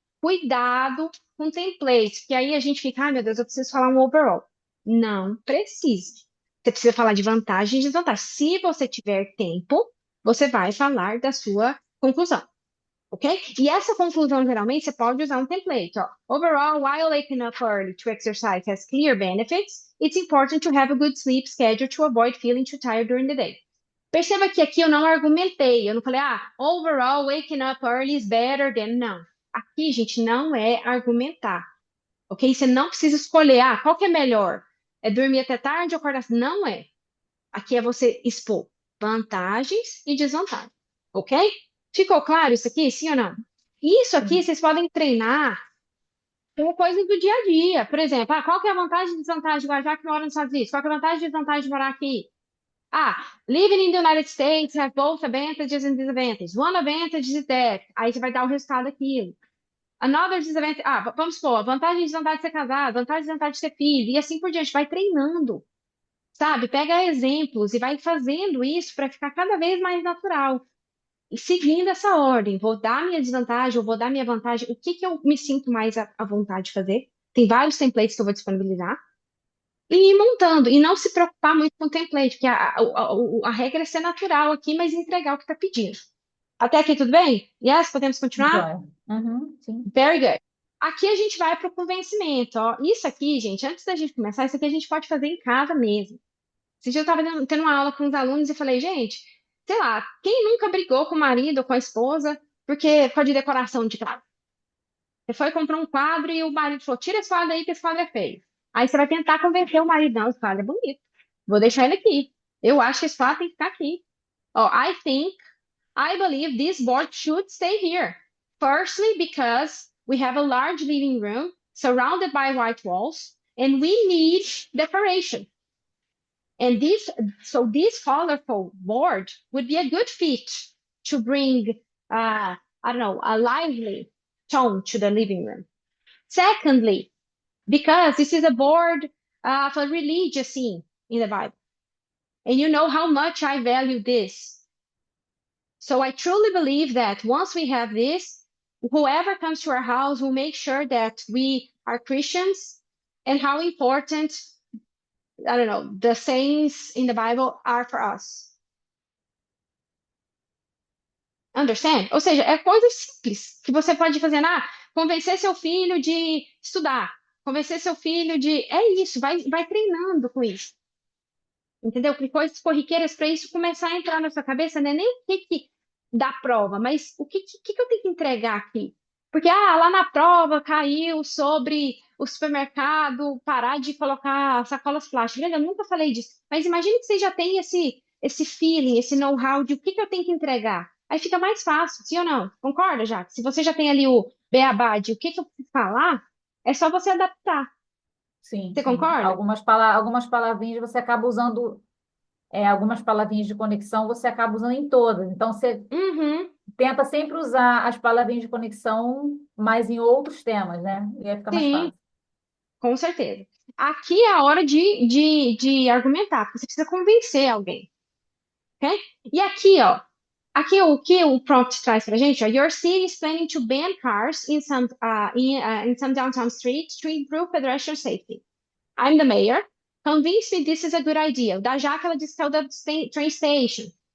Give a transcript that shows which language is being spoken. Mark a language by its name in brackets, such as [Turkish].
[Portuguese] Cuidado com templates, que aí a gente fica, ai meu Deus, eu preciso falar um overall. Não precisa. Você precisa falar de vantagens e desvantagens. Se você tiver tempo, você vai falar da sua conclusão. Ok? E essa conclusão, geralmente, você pode usar um template. Ó. [English] Overall, while waking up early to exercise has clear benefits, it's important to have a good sleep schedule to avoid feeling too tired during the day. [Portuguese] Perceba que aqui eu não argumentei, eu não falei, [English] overall, waking up early is better than. [Portuguese] Não. Aqui, gente, não é argumentar. Ok? Você não precisa escolher, qual que é melhor? É dormir até tarde ou acordar? Não é. Aqui é você expor vantagens e desvantagens, ok? Ficou claro isso aqui, sim ou não? Isso aqui Sim. vocês podem treinar com coisas do dia a dia. Por exemplo, qual que é a vantagem e desvantagem de viajar que mora nos Estados Unidos? Qual que é a vantagem e desvantagem de morar aqui? [English] Living in the United States has both advantages and disadvantages. One advantage is that. [Portuguese] Aí você vai dar o resultado daquilo. [English] Another disadvantage. [Portuguese] Vamos supor, vantagem e desvantagem de ser casado, vantagem e desvantagem de ter filho, e assim por diante. Vai treinando. Sabe? Pega exemplos e vai fazendo isso para ficar cada vez mais natural. E seguindo essa ordem, vou dar minha desvantagem, ou vou dar minha vantagem, o que que eu me sinto mais à vontade de fazer? Tem vários templates que eu vou disponibilizar. E ir montando, e não se preocupar muito com o template, porque a regra é ser natural aqui, mas entregar o que está pedindo. Até aqui tudo bem? [English] Yes, [Portuguese] podemos continuar? Joia. Uhum, sim. [English] Very good. [Portuguese] Aqui a gente vai para o convencimento, ó. Isso aqui, gente, antes da gente começar, isso aqui a gente pode fazer em casa mesmo. Esse dia eu estava tendo uma aula com os alunos e falei, gente, sei lá, quem nunca brigou com o marido ou com a esposa porque por causa de decoração de casa? Você foi comprar um quadro e o marido falou, tira esse quadro aí que esse quadro é feio. Aí você vai tentar convencer o marido, não, esse quadro é bonito. Vou deixar ele aqui. Eu acho que esse quadro tem que ficar aqui. [English] Oh, I believe this board should stay here. Firstly, because we have a large living room surrounded by white walls and we need decoration. And this colorful board would be a good fit to bring, I don't know, a lively tone to the living room. Secondly, because this is a board of a religious scene in the Bible. And you know how much I value this. So I truly believe that once we have this, whoever comes to our house will make sure that we are Christians and how important, I don't know, the sayings in the Bible are for us. Understand? [Portuguese] Ou seja, é coisa simples que você pode fazer. Convencer seu filho de estudar. Convencer seu filho de. É isso, vai treinando com isso. Entendeu? Que coisas corriqueiras para isso começar a entrar na sua cabeça, não é nem o que dá prova, mas o que eu tenho que entregar aqui? Porque, lá na prova caiu sobre o supermercado parar de colocar sacolas plásticas. Eu nunca falei disso. Mas imagine que você já tem esse feeling, esse know-how de o que eu tenho que entregar. Aí fica mais fácil, sim ou não? Concorda, já? Se você já tem ali o beabá de o que eu preciso falar, é só você adaptar. Sim, Você sim. concorda? Algumas palavrinhas você acaba usando, algumas palavrinhas de conexão você acaba usando em todas. Então, você Uhum, tenta sempre usar as palavrinhas de conexão, mas em outros temas, né? E aí fica mais sim. fácil. Com certeza. Aqui é a hora de argumentar, porque você precisa convencer alguém, ok? E aqui o que o prompt traz pra gente, ó, [English] Your city is planning to ban cars in some downtown streets to improve pedestrian safety. I'm the mayor. Convince me this is a good idea. [Portuguese] O da Jaque, ela disse que é o da train station,